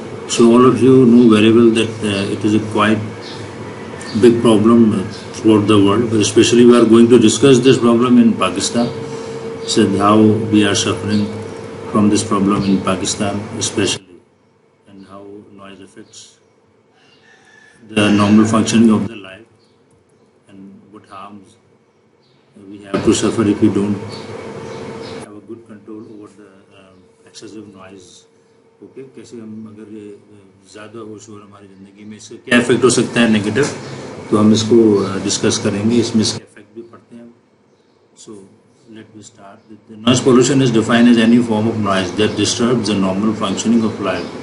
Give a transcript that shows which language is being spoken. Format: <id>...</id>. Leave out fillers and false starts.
<en>So all of you know very well that it is a quite big problem throughout the world, but especially we are going to discuss this problem in Pakistan, so how we are suffering from this problem in Pakistan especially, and how noise affects the normal functioning of the life and what harms we have to suffer if we don't have a good control over the excessive noise.</en> <hi>Okay, कैसे हम अगर ये ज़्यादा हो शोर हमारी ज़िंदगी में इससे क्या इफेक्ट हो सकता है नेगेटिव, तो हम इसको डिस्कस करेंगे, इसमें इसके इफेक्ट भी पड़ते हैं.</hi> <en>So let me start. The noise pollution is defined as any form of noise that disturbs the normal functioning of life.</en>